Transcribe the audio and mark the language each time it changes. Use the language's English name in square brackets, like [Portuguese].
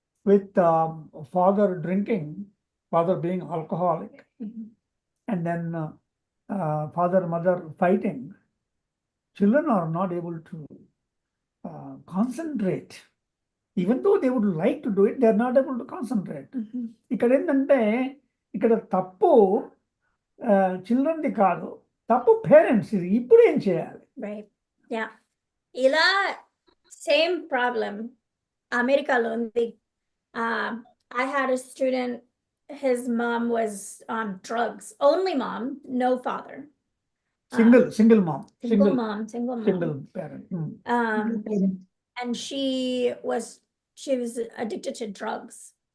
[English] With father drinking, father being alcoholic, and then father, mother fighting, children are not able to concentrate. Even though they would like to do it, they are not able to concentrate. [Telugu] ఇక్కడ ఏంటంటే ఇక్కడ తప్పు చిల్డ్రన్ది కాదు, తప్పు parents. ఇది ఇప్పుడు ఏం చేయాలి? [English] Right. Yeah. [Telugu] ఇలా [English] same problem [Telugu] అమెరికాలో ఉంది. [English] I had a student, his mom was on drugs, only mom, no father. Single mom. Single parent. And she was addicted to drugs.